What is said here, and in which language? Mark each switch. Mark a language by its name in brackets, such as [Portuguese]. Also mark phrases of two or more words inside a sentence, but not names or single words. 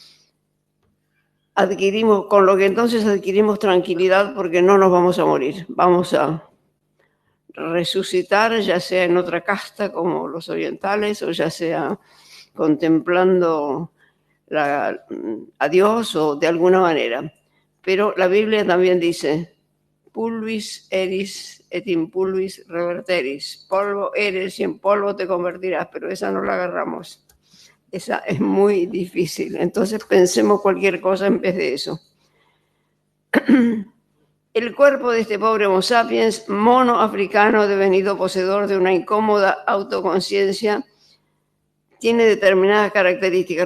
[Spanish] con lo que entonces adquirimos tranquilidad porque no nos vamos a morir, vamos a resucitar, ya sea en otra casta como los orientales o ya sea contemplando a Dios o de alguna manera. Pero la Biblia también dice, [Latin] pulvis eris et in pulvis reverteris, [Spanish] polvo eres y en polvo te convertirás, pero esa no la agarramos. Esa es muy difícil. Entonces pensemos cualquier cosa en vez de eso. El cuerpo de este pobre Homo sapiens, mono africano devenido poseedor de una incómoda autoconciencia, tiene determinadas características.